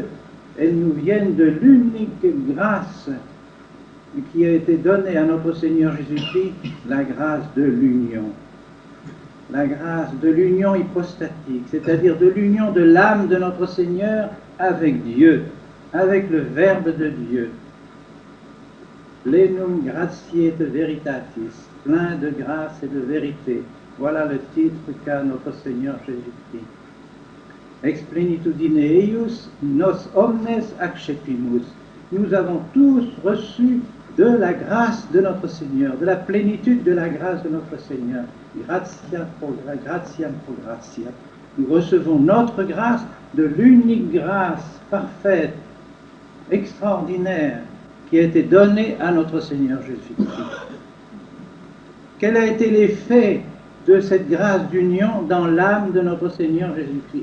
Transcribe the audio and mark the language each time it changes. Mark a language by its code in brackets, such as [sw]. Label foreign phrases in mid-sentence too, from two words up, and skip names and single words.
[fr] Elles nous viennent de l'unique grâce qui a été donnée à notre Seigneur Jésus-Christ, la grâce de l'union. La grâce de l'union hypostatique, c'est-à-dire de l'union de l'âme de notre Seigneur avec Dieu, avec le Verbe de Dieu. [la] Plenum gratiae et veritatis, [fr] plein de grâce et de vérité. Voilà le titre qu'a notre Seigneur Jésus-Christ. [la] Ex plenitudine eius nos omnes accepimus. [fr] Nous avons tous reçu de la grâce de notre Seigneur, de la plénitude de la grâce de notre Seigneur. [la] Gratiam pro gratia. [fr] Nous recevons notre grâce de l'unique grâce parfaite, extraordinaire, qui a été donnée à notre Seigneur Jésus-Christ. Quel a été l'effet de cette grâce d'union dans l'âme de notre Seigneur Jésus-Christ?